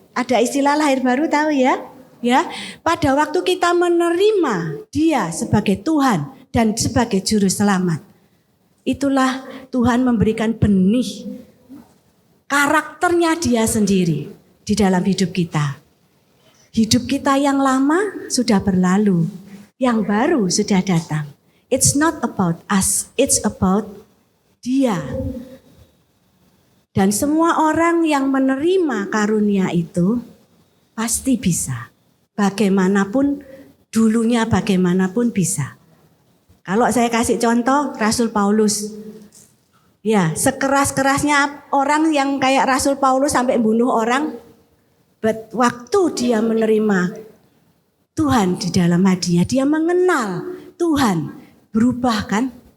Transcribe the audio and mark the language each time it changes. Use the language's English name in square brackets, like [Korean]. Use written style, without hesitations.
[Indonesian] Ada istilah lahir baru, tahu ya? Ya, pada waktu kita menerima Dia sebagai Tuhan dan sebagai Juru Selamat, itulah Tuhan memberikan benih karakternya Dia sendiri di dalam hidup kita. Hidup kita yang lama sudah berlalu, yang baru sudah datang. [English] It's not about us, it's about Dia. [Indonesian] Dan semua orang yang menerima karunia itu pasti bisa. Bagaimanapun dulunya, bagaimanapun bisa. Kalau saya kasih contoh Rasul Paulus. Ya, sekeras-kerasnya orang yang kayak Rasul Paulus sampai bunuh orang, but waktu dia menerima Tuhan di dalam hatinya, dia mengenal Tuhan, berubah kan?